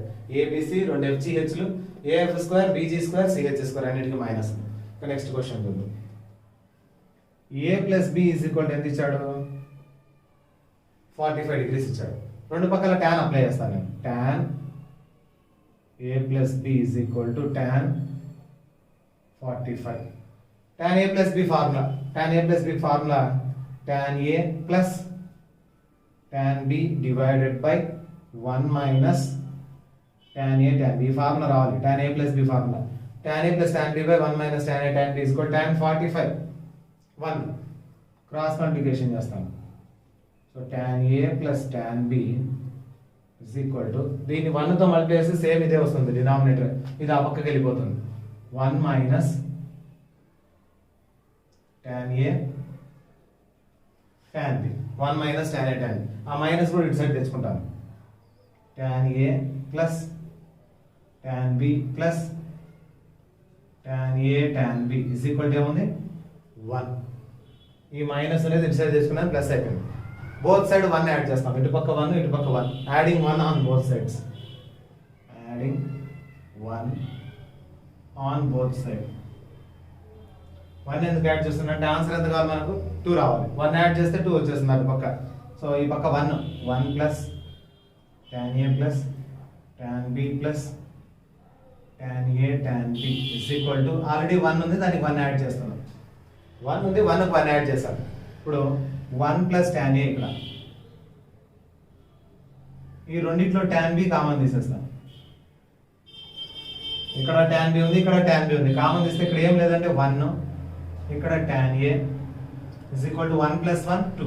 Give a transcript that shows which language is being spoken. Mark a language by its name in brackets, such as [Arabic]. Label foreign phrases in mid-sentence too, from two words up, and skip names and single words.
[Telugu] ABC 2 FGHలు, AF స్క్వేర్ BG స్క్వేర్ CH స్క్వేర్ అన్నిటికీ మైనస్. [English] next question [Telugu] చూద్దాం. [English] A plus B is equal to [Telugu] ఎంత ఇచ్చాడు, 45 డిగ్రీస్ ఇచ్చాడు. రెండు పక్కల [English] tan apply [Telugu] చేస్తాను నేను. [English] tan A plus B is equal to tan 45. tan A plus B formula, tan A plus B formula tan A plus tan B divided by 1 minus tan A tan B formula రావాలి. tan A plus B formula tan A plus tan B by 1 minus tan A tan B is equal tan 45. [Telugu] 1 [English] cross multiplication [Telugu] చేస్తాను. సో [English] tan A plus tan B is equal to, [Telugu] దీన్ని 1 తో మల్టిప్లై చేస్తే సేమ్ ఇదే వస్తుంది డినామినేటర్, ఇది ఆ పక్కకి వెళ్ళిపోతుంది. [English] 1 minus tan A tan B, 1 minus tan A tan B, [Telugu] ఆ మైనస్ కూడా ఇటు సైడ్ తెచ్చుకుంటాను. [English] tan A plus tan B plus tan A tan B is equal to ఏముంది 1. [Telugu] ఈ మైనస్ అనేది ఇటు సైడ్ తెచ్చుకున్నాను, ప్లస్ అయిపోయింది. [English] both side [Telugu] 1 యాడ్ చేస్తాం, ఇటు పక్క 1 ఇటు పక్క 1, [English] adding 1 on both sides, adding 1 on both side. [Telugu] 1 ఎందుకు యాడ్ చేస్తున్నా అంటే ఆన్సర్ ఎంత కావాలి మనకు, 2 రావాలి. 1 యాడ్ చేస్తే 2 వచ్చేస్తుంది అటు పక్క. సో ఈ పక్క [English] 1 plus tan A plus tan B plus tan A tan B is equal to, [Telugu] ఆల్రెడీ 1 ఉంది దానికి 1 యాడ్ చేస్తున్నాం. 1 ఉంది 1కి 1 యాడ్ చేశాను. ఇప్పుడు [English] 1 plus tan A, [Telugu] ఇక్కడ ఈ రెండిట్లో tan B కామన్ తీసేస్తాం. ఇక్కడ tan B ఉంది, ఇక్కడ tan B ఉంది, కామన్ తీస్తే ఇక్కడ ఏం లేదంటే 1, ఇక్కడ [English] tan A is equal to 1 plus 1 2.